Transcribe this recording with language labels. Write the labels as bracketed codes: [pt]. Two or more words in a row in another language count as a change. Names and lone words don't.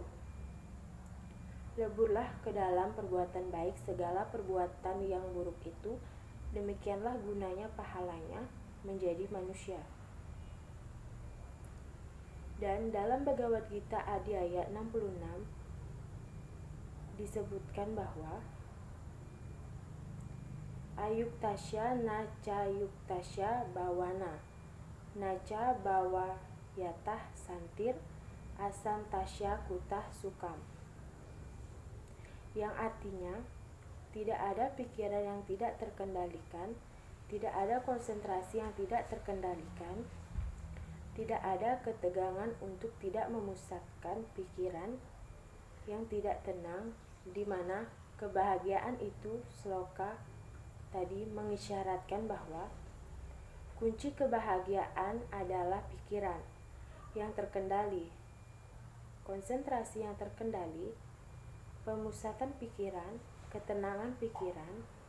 [id] Leburlah ke dalam perbuatan baik segala perbuatan yang buruk itu, demikianlah gunanya pahalanya menjadi manusia. Dan dalam Bhagavad Gita Adi ayat 66 disebutkan bahwa [sa] अयुक्तस्य न च युक्तस्य भावना न च भावयतः शान्तिरशान्तस्य कुतः सुखम्, [id] yang artinya tidak ada pikiran yang tidak terkendalikan, tidak ada konsentrasi yang tidak terkendalikan, tidak ada ketegangan untuk tidak memusatkan pikiran yang tidak tenang, di mana kebahagiaan itu sloka tadi mengisyaratkan bahwa kunci kebahagiaan adalah pikiran yang terkendali, konsentrasi yang terkendali, pemusatan pikiran, ketenangan pikiran.